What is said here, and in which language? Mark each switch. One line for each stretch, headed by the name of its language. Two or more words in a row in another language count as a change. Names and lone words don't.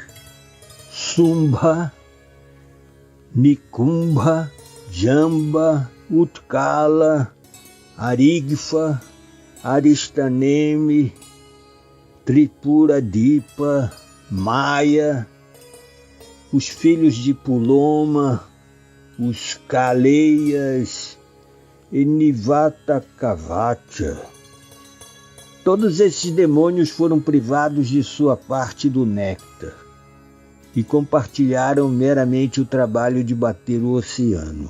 Portuguese: Sumbha, Nikumbha, Jamba, Utkala, Arigfa, Aristanemi, Tripuradipa, Maya, os filhos de Puloma, os Kaleias e Nivatakavacha. Todos esses demônios foram privados de sua parte do néctar e compartilharam meramente o trabalho de bater o oceano.